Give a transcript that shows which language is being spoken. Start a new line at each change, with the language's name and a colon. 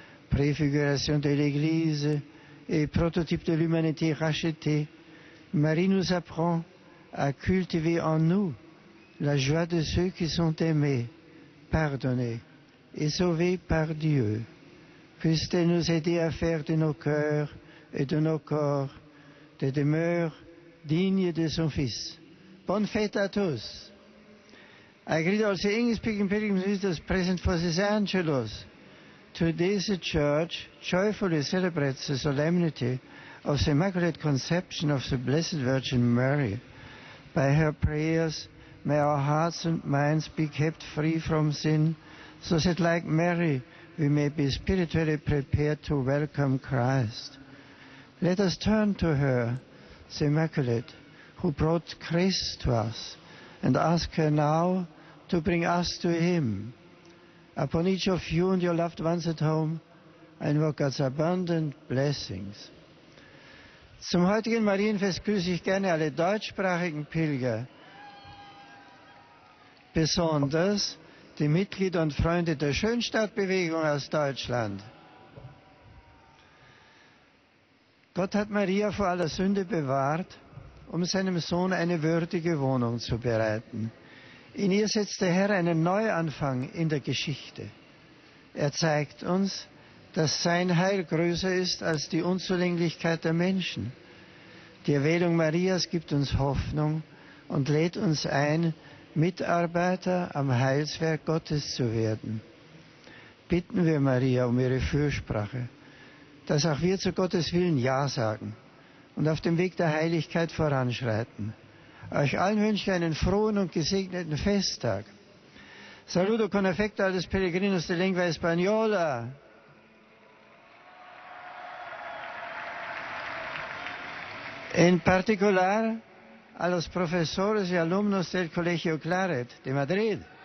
French: Préfiguration de l'Église et prototype de l'humanité rachetée, Marie nous apprend à cultiver en nous la joie de ceux qui sont aimés, pardonnés et sauvés par Dieu. Puisse-t-elle nous aider à faire de nos cœurs et de nos corps des demeures dignes de son Fils. Bonne fête à tous.
English: I greet all the English-speaking pilgrims and visitors present for this Angelus. Today the Church joyfully celebrates the solemnity of the Immaculate Conception of the Blessed Virgin Mary. By her prayers, may our hearts and minds be kept free from sin, so that like Mary, we may be spiritually prepared to welcome Christ. Let us turn to her, the Immaculate, who brought Christ to us, and ask her now to bring us to Him. Upon each of you and your loved ones at home, I invoke God's abundant blessings.
German: Zum heutigen Marienfest grüße ich gerne alle deutschsprachigen Pilger, besonders die Mitglieder und Freunde der Schönstadtbewegung aus Deutschland. Gott hat Maria vor aller Sünde bewahrt, um seinem Sohn eine würdige Wohnung zu bereiten. In ihr setzt der Herr einen Neuanfang in der Geschichte. Er zeigt uns, dass sein Heil größer ist als die Unzulänglichkeit der Menschen. Die Erwählung Marias gibt uns Hoffnung und lädt uns ein, Mitarbeiter am Heilswerk Gottes zu werden. Bitten wir Maria um ihre Fürsprache, dass auch wir zu Gottes Willen Ja sagen und auf dem Weg der Heiligkeit voranschreiten. Euch allen wünsche ich einen frohen und gesegneten Festtag.
Spanish: Saludo con affecto a los peregrinos de lengua española. En particular a los profesores y alumnos del Colegio Claret de Madrid.